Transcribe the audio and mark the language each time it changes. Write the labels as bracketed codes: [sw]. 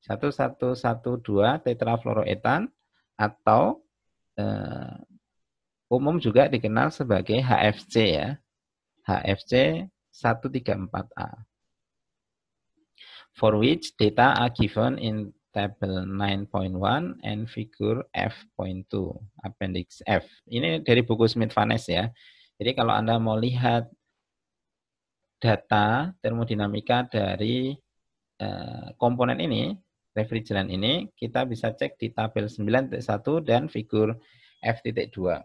[id] 1112 tetrafluoroetan atau umum juga dikenal sebagai HFC ya. HFC 134A. [en] For which data are given in Table 9.1 and Figure F.2, Appendix F. [id] Ini dari buku Smith-Vaness ya. Jadi kalau Anda mau lihat data termodinamika dari komponen ini, refrigeran ini, kita bisa cek di tabel 9.1 dan Figur F.2.